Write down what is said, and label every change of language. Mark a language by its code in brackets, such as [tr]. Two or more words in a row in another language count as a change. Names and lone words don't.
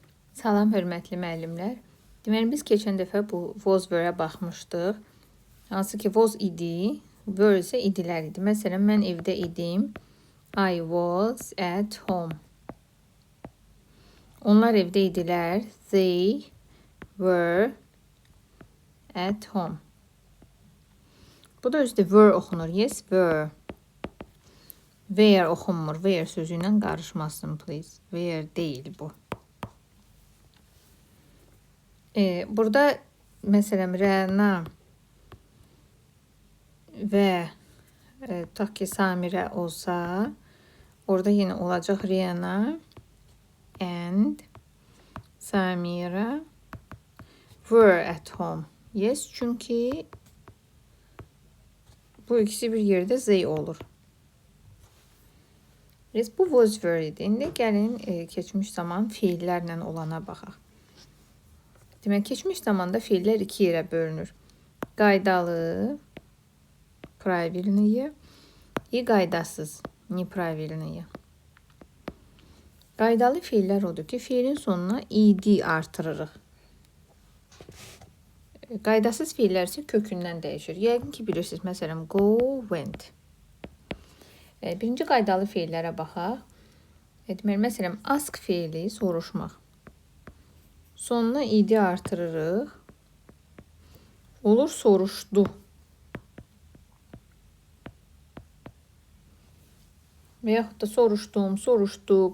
[az] Salam hörmətli müəllimlər. Deməli biz keçən dəfə bu [en] was were- [az] ə baxmışdıq. Hansı ki was idi, were isə idilər idi. Məsələn, mən evdə idim. [en] I was at home. [az] Onlar evdə idilər. [en] They were at home. [az] Bu da özdə were oxunur. [en] Yes, were. [az] Where oxunmur. Where sözü ilə qarışmasın, please. Where deyil bu. Burada məsələn Rəna və tutaq ki Samirə olsa, orada yenə olacaq [en] Rəna and Samira were at home. [az] Yes, çünki bu ikisi bir yerdə they olur. Yes, bu [en] was were [az] idi. İndi gəlin keçmiş zaman fiillərlə olana baxaq. Demək, keçmiş zamanda fiillər iki yerə bölünür. Qaydalı, [ru] правильные, и [az] qaydasız, nepravilniye. Qaydalı fiillər odur ki, fiilin sonuna id artırırıq. Qaydasız fiillər isə kökündən dəyişir. Yəqin ki, bilirsiniz, məsələn, [en] go, went. [az] Birinci qaydalı fiillərə baxaq. Deməli, məsələn, ask fiili soruşmaq. Sonuna idi artırırıq. Olur soruşdu. Və yaxud da soruşdum, soruşduq.